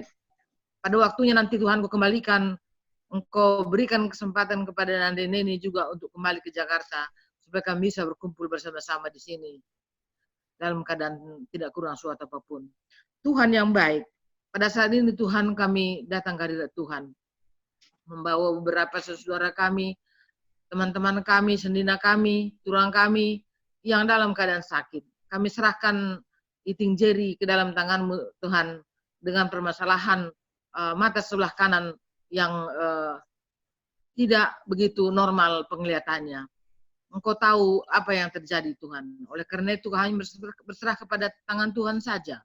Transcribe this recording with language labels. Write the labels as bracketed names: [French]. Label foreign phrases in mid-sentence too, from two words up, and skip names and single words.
[Indonesian] Pada waktunya nanti Tuhan Engkau kembalikan, Engkau berikan kesempatan kepada Nandini juga untuk kembali ke Jakarta supaya kami bisa berkumpul bersama-sama di sini dalam keadaan tidak kurang suatu apapun. Tuhan yang baik, pada saat ini Tuhan kami datang ke hadirat Tuhan, membawa beberapa saudara kami, teman-teman kami, sendina kami, turang kami yang dalam keadaan sakit. Kami serahkan Iting Jerry ke dalam tangan-Mu Tuhan dengan permasalahan mata sebelah kanan yang tidak begitu normal penglihatannya. Engkau tahu apa yang terjadi Tuhan. Oleh karena itu kami berserah kepada tangan Tuhan saja.